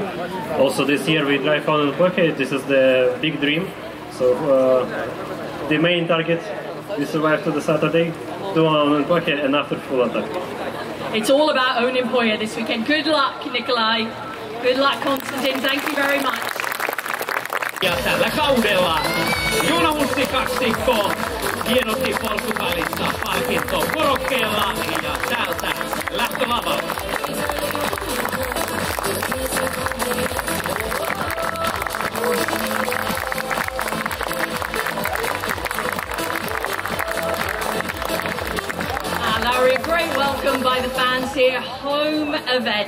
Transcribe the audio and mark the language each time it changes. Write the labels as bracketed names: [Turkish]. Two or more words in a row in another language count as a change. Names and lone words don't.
[English] Also this year we drive on Pocket. This is the big dream. So the main target, we survive to the Saturday, do on Pocket and after full attack. It's all about Onnenpojja this weekend. Good luck, Nikolai. Good luck, Konstantin. Thank you very much. [Finnish] Ja tällä kaudella Joona Hussi kaksikko hienosti Portugalissa palkinto korokkeella ja täältä lähtölava. [English] Larry, a great welcome by the fans here. Home event.